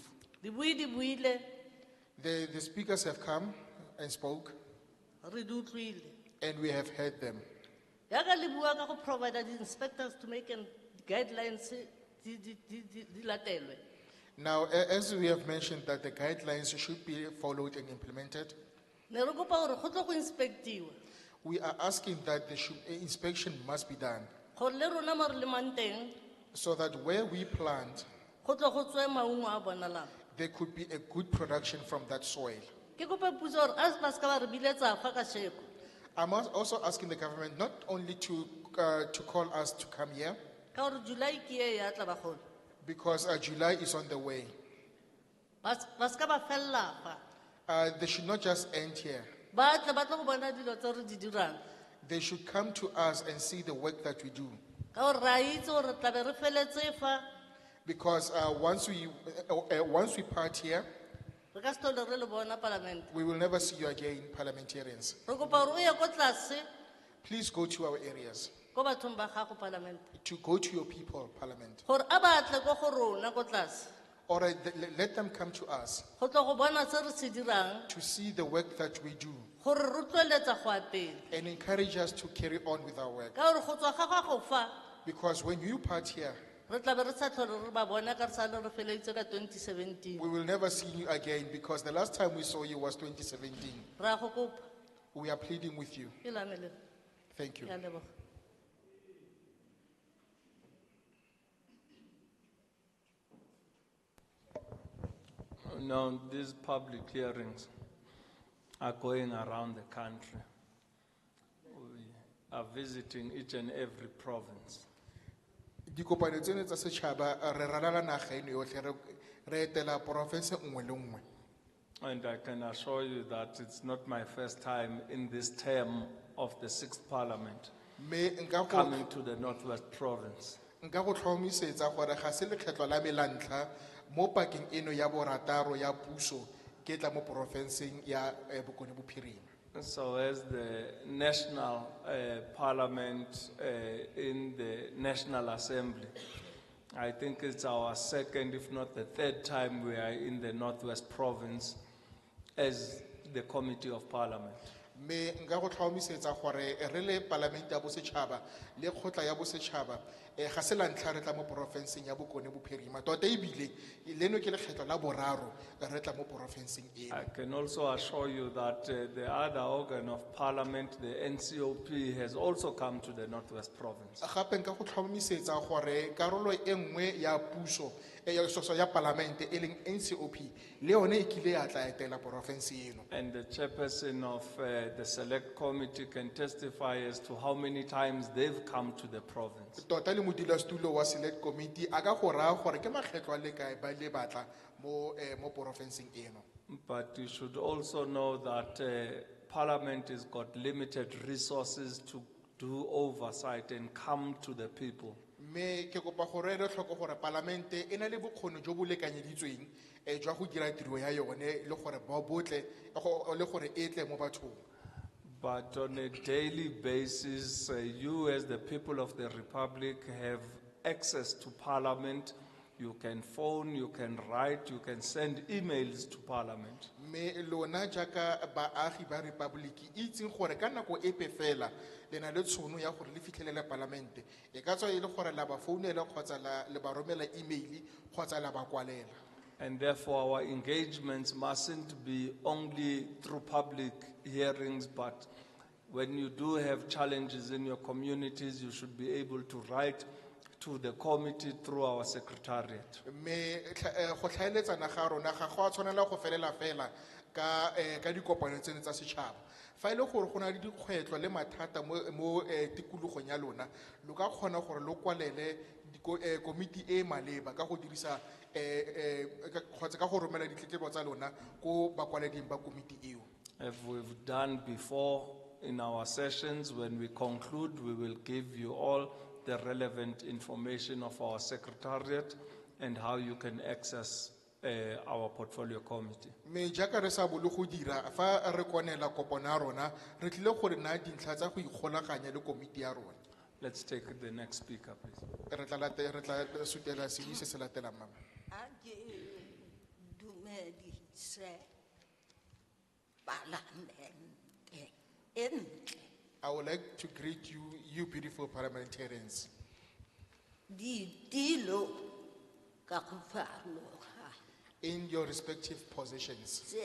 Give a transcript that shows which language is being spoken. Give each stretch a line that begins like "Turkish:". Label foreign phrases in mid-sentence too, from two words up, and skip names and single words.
Tswana: Di buile
English: The speakers have come and spoke,
Tswana: re di utlwile.
English: and we have heard them.
Tswana: Yaka le bua ka go
English: provide the inspectors to make guidelines
Tswana: di latelwe.
English: Now, as we have mentioned that the guidelines should be followed and implemented,
Tswana: Ne re kopa gore go tlo go inspectiwa.
English: we are asking that inspection must be done
Tswana: Gore le rona mo re lemang teng
English: so that where we plant,
Tswana: go tlo go tswe maungo a bonalang.
English: there could be a good production from that soil.
Tswana: Ke kopa puso gore as ba ska ba re biletsa fa ka sheko.
English: I'm also asking the government not only to call us to come here,
Tswana: Ka gore July ke e ya tla ba gone.
English: because July is on the way.
Tswana: Ba ska ba fella fa.
English: They should not just end here.
Tswana: Ba tla go bona dilo tse re di dirang.
English: They should come to us and see the work that we do.
Tswana: Ka gore ra itse gore tla be re feletse fa
English: Because once we part here,
Tswana: re ka se tlhole re le bona Parliament.
English: we will never see you again, parliamentarians.
Tswana: Re kopa gore o ye ko tlase
English: Please go to our areas,
Tswana: ko bathong ba gago Parliament.
English: to go to your people, parliament.
Tswana: Gore a batle ko go rona ko tlase.
English: Or let them come to us
Tswana: Go tlo go bona se re se dirang
English: to see the work that we do
Tswana: gore re tloeletsa go apela.
English: and encourage us to carry on with our work.
Tswana: Ka gore go tswa ga go fa
English: Because when you part here,
Tswana: re tla be re sa tlhole re ba bona ka re sa le re feleditse ka 2017.
English: we will never see you again because the last time we saw you was 2017.
Tswana: Ra go kopa
English: We are pleading with you.
Tswana: ke lamele.
English: Thank you.
Tswana: Ke a leboga.
English: Now, these public hearings are going around the country. We are visiting each and every province.
Tswana: Dikopano tseno tsa setšhaba, re ralala naga eno yotlhe, re etela porofense nngwe le nngwe.
English: And I can assure you that it's not my first time in this term of the 6th Parliament
Tswana: Mme nka
English: coming to the Northwest Province.
Tswana: go tlhomisetsa gore ga se lekgetlo la me la ntlha mo pakeng eno ya borataro ya puso ke tla mo porofenseng ya Bokone Bophirima.
English: So as the national parliament in the National Assembly, I think it's our second, if not the third time we are in the Northwest Province as the Committee of Parliament.
Tswana: Mme nka go tlhomisetsa gore re le palamente ya bosetšhaba le kgotla ya bosetšhaba ga se la ntlha re tla mo porofenseng ya Bokone Bophirima. Tota ebile leno ke lekgetlo la boraro re tla mo porofenseng eno.
English: I can also assure you that the other organ of Parliament, the NCOP, has also come to the Northwest Province.
Tswana: Gape nka go tlhomisetsa gore karolo e nngwe ya puso ya palamente e leng NCOP le yone e kile ya tla etela porofense eno.
English: And the chairperson of the select committee can testify as to how many times they've come to the province.
Tswana: Tota le modulasetulo wa
English: select committee
Tswana: a ka go raya gore ke makgetlo a le kae ba le batla mo porofenseng eno.
English: But you should also know that Parliament has got limited resources to do oversight and come to the people.
Tswana: Mme ke kopa gore re tlhoko gore palamente e na le bokgoni jo bo lekanyeditsweng jwa go dira tiro ya yone le gore ba botle le gore e tle mo bathong.
English: But on a daily basis, you as the people of the Republic have access to Parliament. You can phone, you can write, you can send emails to Parliament.
Tswana: Mme lona jaaka baagi ba republiki itseng gore ka nako epe fela le na le tshono ya gore le fitlhelele palamente e ka tswa e le gore la ba founela kgotsa le ba romela email kgotsa la ba kwalela.
English: And therefore our engagements mustn't be only through public hearings, but when you do have challenges in your communities, you should be able to write to to the committee through our secretariat.
Tswana: Me go tlhaeletsana ga rona ga go a tshwanela go felela fela ka ka dikopano tseno tsa setšhaba. Fa ile gore go na le dikgwetlho le mathata mo tikologong ya lona, lo ka kgona gore lo kwalele komiti e maleba ka go dirisa kgotsa ka go romela ditletlebo tsa lona ko bakwaleding ba komiti eo.
English: As we've done before in our sessions, when we conclude, we will give you all the relevant information of our secretariat and how you can access our portfolio committee.
Tswana: Me jaaka re sa bolo go dira fa re konela kopano ya rona re tlile gore na dintlha tsa go ikgolaganya le komiti ya rona.
English: Let's take the next speaker, please.
Tswana: Re tla sutela se se latelang mama.
English: I would like to greet you, you beautiful parliamentarians. In your respective positions.